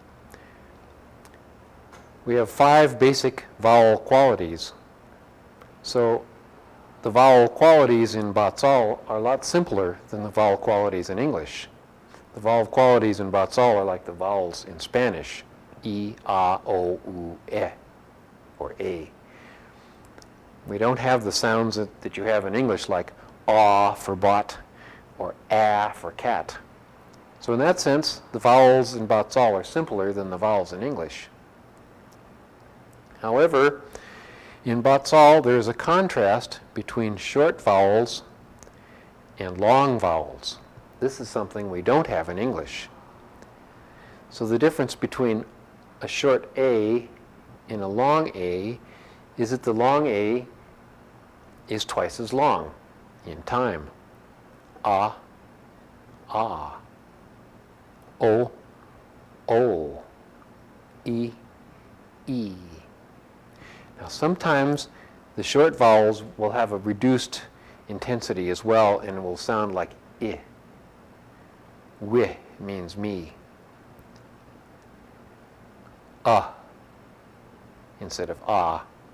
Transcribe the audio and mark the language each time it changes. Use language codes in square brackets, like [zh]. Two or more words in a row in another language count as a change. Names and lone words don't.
[en] We have 5 basic vowel qualities. So the vowel qualities in Bahtssal are a lot simpler than the vowel qualities in English. The vowel qualities in Bahtssal are like the vowels in Spanish. E, a, o, u, e, or a. We don't have the sounds that you have in English, like ah for bot or a for cat. So in that sense, the vowels in Bahtssal are simpler than the vowels in English. However, in Bahtssal, there is a contrast between short vowels and long vowels. This is something we don't have in English. So the difference between a short A and a long A is that the long A is twice as long in time. Ah, ah. O, o. E, e. Now sometimes The short vowels will have a reduced intensity as well, and will sound like I. Wi means me. Instead of ah.